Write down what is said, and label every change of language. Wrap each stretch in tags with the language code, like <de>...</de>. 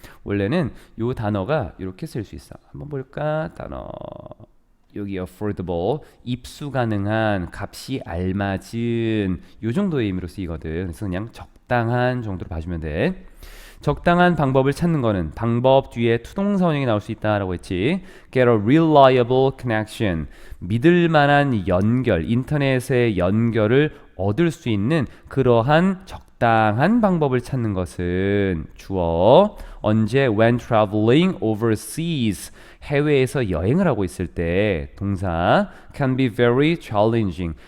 <ko>원래는 요 단어가 이렇게 쓸 수 있어. 한번 볼까? 단어 여기 affordable, 입수 가능한, 값이 알맞은 요 정도의 의미로 쓰이거든. 그래서 그냥 적당한 정도로 봐주면 돼. 적당한 방법을 찾는 거는 방법 뒤에 투동사원형이 나올 수 있다라고 했지.</ko> <en>Get a reliable connection.</en> <ko>믿을 만한 연결, 인터넷의 연결을 얻을 수 있는 그러한 적당한 방법을 찾는 것은 주어. 언제?</ko> <en>When traveling overseas.</en> <ko>해외에서 여행을 하고 있을 때 동사</ko> <en>can be very challenging.</en>